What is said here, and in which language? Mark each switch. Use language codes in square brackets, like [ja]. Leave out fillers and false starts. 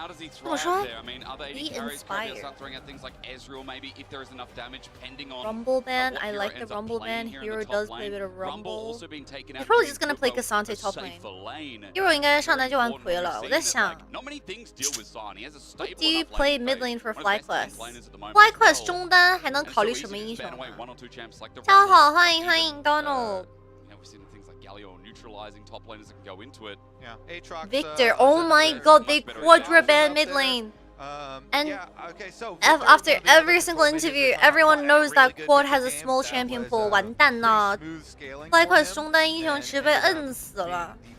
[zh] 怎么说 ？ [en] Be inspired. Rumble band, I like the Rumble band. Hero does play a bit of Rumble. They're probably just gonna play Cassante top lane. [zh] Hero 应该上来就玩葵了。我在想 [en] ，What do you play mid lane for FlyQuest? [zh] FlyQuest 中单还能考虑什么英雄？大家好，欢迎 Donald。 [en] Victor, oh my god, they quadra ban mid lane. And after every single interview, everyone knows that Quad has a small champion pool. [zh] 完蛋了 FlyQuest 中单英雄池被摁死了。